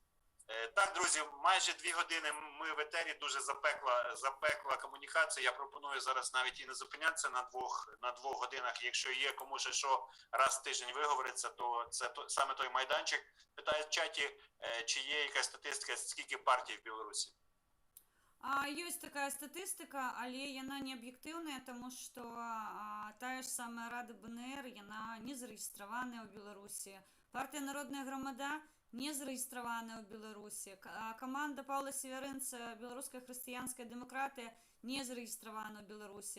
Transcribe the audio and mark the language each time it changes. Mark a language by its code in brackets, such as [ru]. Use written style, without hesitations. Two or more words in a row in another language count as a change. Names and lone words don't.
[uk] Так, друзі, майже 2 години ми в етері, дуже запекла комунікація. Я пропоную зараз навіть і не зупинятися на двох годинах. Якщо є кому ще що раз в тиждень виговориться, то це саме той майданчик. Питаю в чаті, чи є якась статистика, скільки партій в Білорусі? [be] Ёсць такая статыстыка, але яна не аб'ектыўная, таму што тая ж самая Рада БНР, яна не зарэгістраваная ў Беларусі. Партыя Народная грамада не зарэгістраваная ў Беларусі. Каманда Паўла Северынца, беларуская хрысціянская дэмакратыя, не зарэгістравана ў Беларусі.